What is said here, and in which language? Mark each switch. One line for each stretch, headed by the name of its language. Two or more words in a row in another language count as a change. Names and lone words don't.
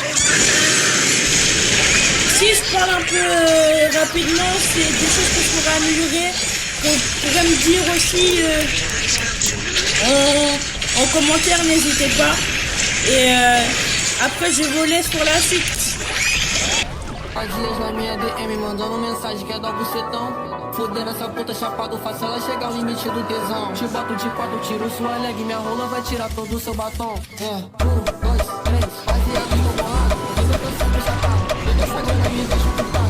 French: Si je parle un peu rapidement, c'est des choses que je pourrais améliorer. Vous pouvez me dire aussi en commentaire, n'hésitez pas. Et après, je vous laisse pour la suite.
Portuguese: Há dias na minha DM mandando mensagem que é dar bucetão. Fudendo essa puta chapado, faço ela chegar ao limite do tesão. Te boto de quatro, tiro sua leg, minha rola vai tirar todo o seu batom. É, 1, 2, 3, baseado no bolado. Eu tô sempre chapado, eu tô fazendo a minha deixa ocupado.